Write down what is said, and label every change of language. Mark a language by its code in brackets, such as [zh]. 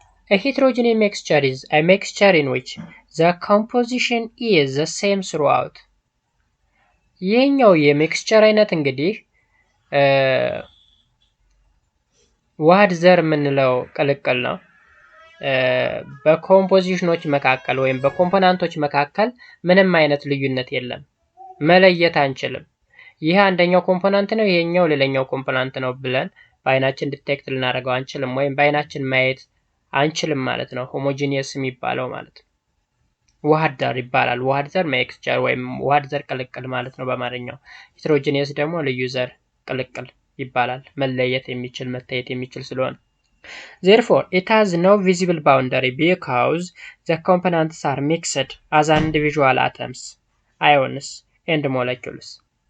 [en] A heterogeneous mixture is a mixture in which the composition is the same throughout. [am] ይህኛው የሚክስቸር አይነት እንግዲህ ዋህድ ዘር የምንለው ቅልቅል ነው። በኮምፖዚሽኖች መካከል ወይም በኮምፖናንቶች መካከል ምንም አይነት ልዩነት የለም፣ መለየት አንችልም። ይህ አንደኛው ኮምፖናንት ነው፣ ይሄኛው ሌላኛው ኮምፖናንት ነው ብለን በአይናችን ዲቴክት ልናደርገው አንችልም፣ ወይም በአይናችን ማየት አንችልም ማለት ነው። ሆሞጂኒየስ የሚባለው ማለት ነው ዋህድ ዘር ይባላል። ዋህድ ዘር ሚክስቸር ወይም ዋህድ ዘር ቅልቅል ማለት ነው በአማርኛው። ሄትሮጂኒየስ ደግሞ ልዩ ዘር ቅልቅል ይባላል፣ መለየት የሚችል መታየት የሚችል ስለሆነ። [en] Therefore, it has no visible boundary because the components are mixed as individual atoms, ions, and molecules.